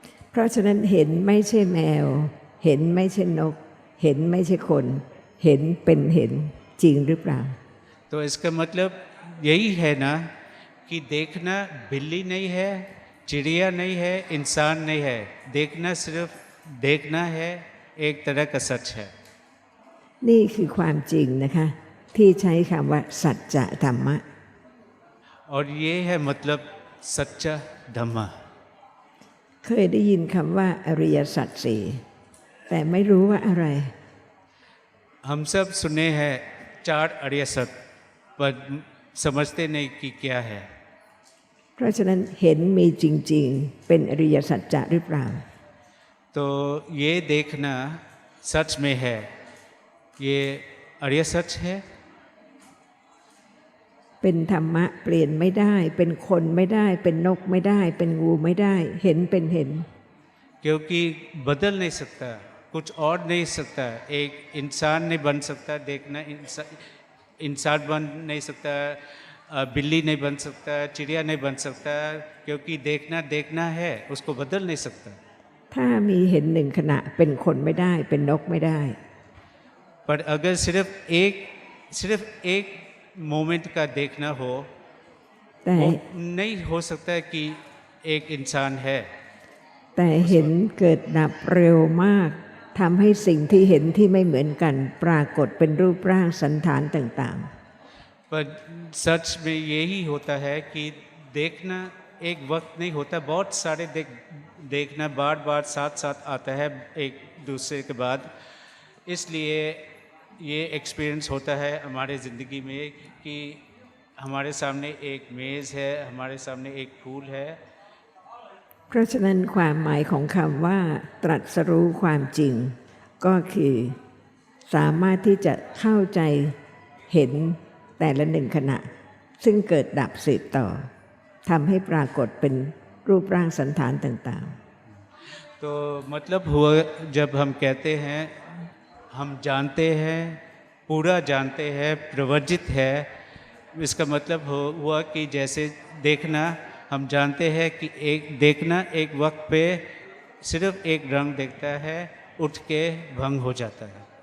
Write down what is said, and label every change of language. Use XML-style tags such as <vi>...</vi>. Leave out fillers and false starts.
<th>เพราะฉะนั้นเห็นไม่ใช่แมว เห็นไม่ใช่นก เห็นไม่ใช่คน เห็นเป็นเห็นจริงหรือเปล่า</th> <hi>तो इसका मतलब यही है ना कि देखना बिल्ली नहीं है, चिड़िया नहीं है, इंसान नहीं है, देखना सिर्फ देखना है, एक तरह का सच है।</hi> <th>นี่คือความจริงนะคะ ที่ใช้คำว่าสัจจะธรรมะ</th> <hi>और ये है मतलब सच्चा धम्मा।</hi> <th>เคยได้ยินคำว่าอริยสัจสี่แต่ไม่รู้ว่าอะไร</th> <hi>हम सब सुने हैं 4 अरिय सत्य, पर समझते नहीं कि क्या है।</hi> <th>เพราะฉะนั้นเห็นมีจริง ๆ เป็นอริยสัจจะหรือเปล่า</th> <hi>तो ये देखना सच में है, ये अरिय सच है।</hi> <th>เป็นธรรมะเปลี่ยนไม่ได้ เป็นคนไม่ได้ เป็นนกไม่ได้ เป็นงูไม่ได้ เห็นเป็นเห็น</th> <hi>क्योंकि बदल नहीं सकता, कुछ और नहीं सकता, एक इंसान नहीं बन सकता, देखना इंसान बन नहीं सकता, बिल्ली नहीं बन सकता, चिड़िया नहीं बन सकता, क्योंकि देखना देखना है, उसको बदल नहीं सकता।</hi> <th>ถ้ามีเห็นหนึ่งขณะเป็นคนไม่ได้ เป็นนกไม่ได้</th> <hi>पर अगर सिर्फ एक मोमेंट का देखना हो,</hi> <th>แต่</th> <hi>वो नहीं हो सकता कि एक इंसान है।</hi> <th>แต่เห็นเกิดดับเร็วมากทำให้สิ่งที่เห็นที่ไม่เหมือนกัน ปรากฏเป็นรูปร่างสันฐานต่าง</th> <hi>पर सच में यही होता है कि देखना एक वक्त नहीं होता, बहुत सारे देखना बार बार साथ साथ आता है एक दूसरे के बाद। इसलिए ये एक्सपीरियंस होता है हमारे ज़िंदगी में कि हमारे सामने एक मेज़ है, हमारे सामने एक फूल है।</hi> <th>ๆ เพราะฉะนั้นความหมายของคำว่า ตรัสรู้ความจริง ก็คือสามารถที่จะเข้าใจเห็นแต่ละหนึ่งขณะ ซึ่งเกิดดับสืบต่อทำให้ปรากฏเป็นรูปร่างสันฐานต่างๆ</th> <hi>तो मतलब हुआ जब हम कहते हैं हम जानते हैं, पूरा जानते हैं, प्रवर्जित है, इसका मतलब हुआ कि जैसे देखना हम जानते हैं कि एक देखना एक वक्त पे सिर्फ एक रंग देखता है, उठ के भंग हो जाता है।</hi>